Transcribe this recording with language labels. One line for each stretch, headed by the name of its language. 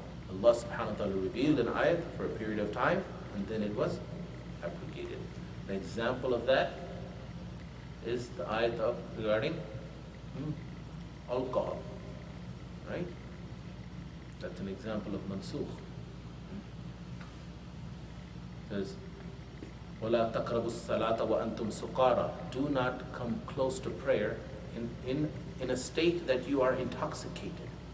English: Allah subhanahu wa ta'ala revealed an ayat for a period of time and then it was abrogated. An example of that is the ayat regarding alcohol, right? That's an example of mansukh. It says,
Arabic: وَلَا تَقْرَبُوا الصَّلَاةَ وَأَنْتُمْ سُقَارَى.
English: Do not come close to prayer in a state that you are intoxicated.